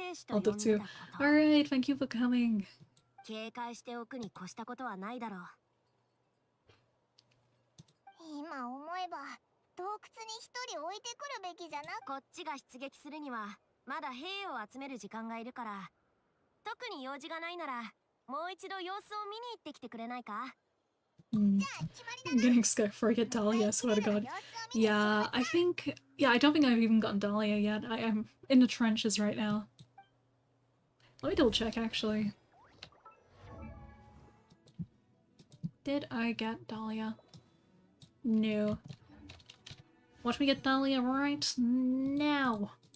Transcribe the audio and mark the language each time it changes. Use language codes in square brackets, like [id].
[en] I'll do too. Alright, thank you for coming. [ja] 警戒しておくに越したことはないだろう。今思えば洞窟に一人置いてくるべきじゃな。こっちが出撃するにはまだ兵を集める時間がいるから、特に用事がないならもう一度様子を見に行ってきてくれないか。 [en] I'm getting SKIRK before I get Dahlia, I swear to god. Yeah, I think... Yeah, I don't think I've even gotten Dahlia yet. I am in the trenches right now. Let me double check, actually. Did I get Dahlia? No. Watch me get Dahlia right now.